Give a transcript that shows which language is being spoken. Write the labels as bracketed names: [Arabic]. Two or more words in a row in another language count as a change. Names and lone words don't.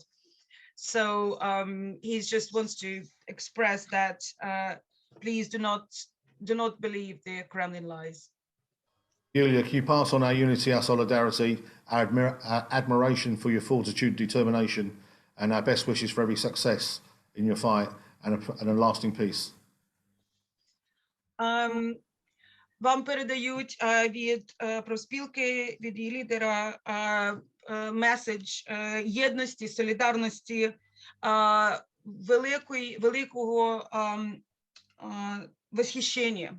[English] So he just wants to express that please do not believe the Kremlin lies. Yulia, can you pass on our unity, our solidarity, our admiration for your fortitude, determination, and our best wishes for every success in your fight and a lasting peace? [Ukrainian] Вам передають від профспілки, від її лідера меседж єдності, солідарності, великого восхищення.